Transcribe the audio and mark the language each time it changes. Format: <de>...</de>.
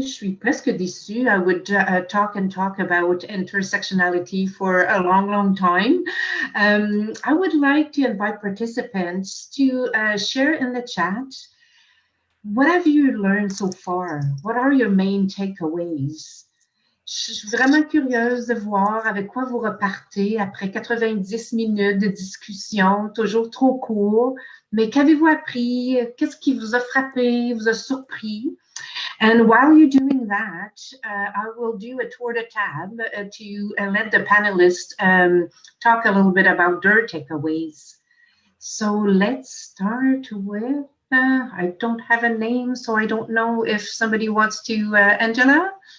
<fr>Je suis presque déçue.</fr> <en>I would talk about intersectionality for a long time. I would like to invite participants to share in the chat. What have you learned so far? What are your main takeaways?</en> <fr>Je suis vraiment curieuse de voir avec quoi vous repartez après 90 minutes de discussion, toujours trop court. Mais qu'avez-vous appris? Qu'est-ce qui vous a frappé, vous a surpris?</fr> <en>And while you're doing that, I will do a tour de table to let the panelists talk a little bit about their takeaways. So let's start with, I don't have a name, so I don't know if somebody wants to, Angela?</en>